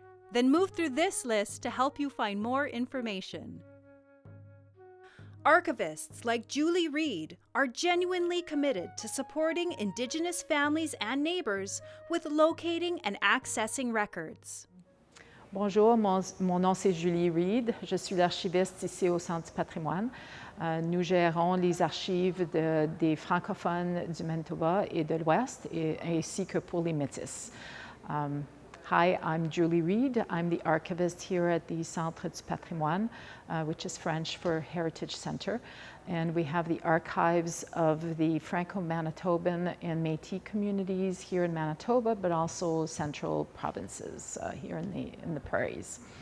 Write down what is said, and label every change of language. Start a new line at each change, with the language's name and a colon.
English: Then move through this list to help you find more information. Archivists like Julie Reed are genuinely committed to supporting Indigenous families and neighbors with locating and accessing records.
French: Bonjour, mon nom c'est Julie Reed. Je suis l'archiviste ici au Centre du patrimoine. Nous gérons les archives des francophones du Manitoba et de l'Ouest, ainsi que pour les Métis.
English: Hi, I'm Julie Reed. I'm the archivist here at the Centre du Patrimoine, which is French for Heritage Center. And we have the archives of the Franco-Manitoban and Métis communities here in Manitoba, but also central provinces here in the prairies.